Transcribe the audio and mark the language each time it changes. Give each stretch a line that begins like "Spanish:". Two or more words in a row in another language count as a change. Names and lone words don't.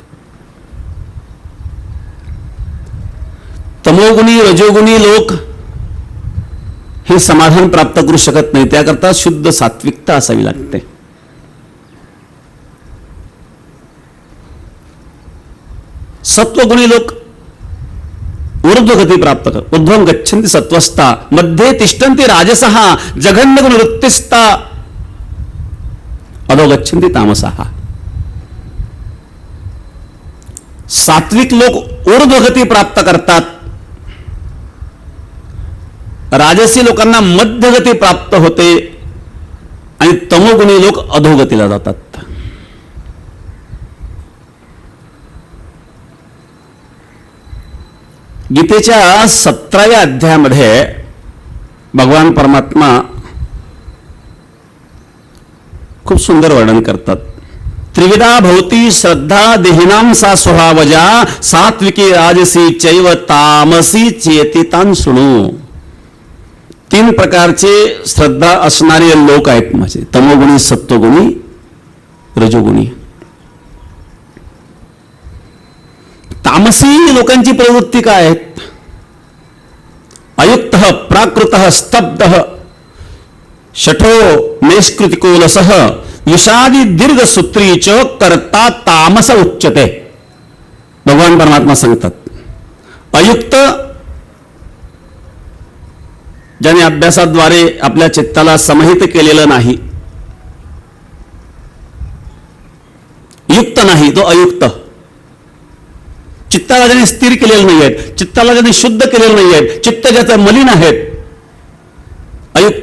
Marathi: तमोगुणी, रजोगुणी लोक हे समाधान प्राप्त करू शकत नाही. त्याकरता शुद्ध सात्विकता असावी लागते. सत्वगुणी लोक ऊर्ध्वगती प्राप्त करतात.
Sanskrit: ऊर्ध्वं गच्छन्ति सत्वस्था, मध्ये तिष्ठन्ति राजसः, जघन्यगुण वृत्तिस्था, अधो गच्छन्ति तामसः.
Marathi: सात्विक लोक ऊर्ध्वगती प्राप्त करतात. राजसी लोकांना मध्यगती प्राप्त होते आणि तमोगुणी लोक अधोगतीला जातात. गीतेच्या 17व्या अध्यायामध्ये भगवान परमात्मा खूप सुंदर वर्णन करतात.
Sanskrit: त्रिविधा भवती श्रद्धा देहिनां सा स्वभावजा, सात्विकी राजसी चैव तामसी चेती तान शृणु.
Marathi: तीन प्रकारचे श्रद्धा असणारे लोक आहेत माझे. तमोगुणी, सत्वगुणी, रजोगुणी. तामसी लोकांची प्रवृत्ती काय आहेत?
Sanskrit: अयुक्त, प्राकृत, स्तब्ध, शठो नैष्कृतिकोलसः, विषादी दीर्घ सूत्री च कर्ता तामस उच्यते.
Marathi: भगवान परमात्मा सांगतात. अयुक्त, ज्याने अभ्यासाद्वारे आपल्या चित्ताला समाहित केलेलं नाही. युक्त नाही, तो अयुक्त. चित्ताला ज्याने स्थिर केलेलं नाही आहेत, चित्ताला ज्याने शुद्ध केलेलं नाही आहेत, चित्त ज्याचं मलिन आहेत, अयुक्त.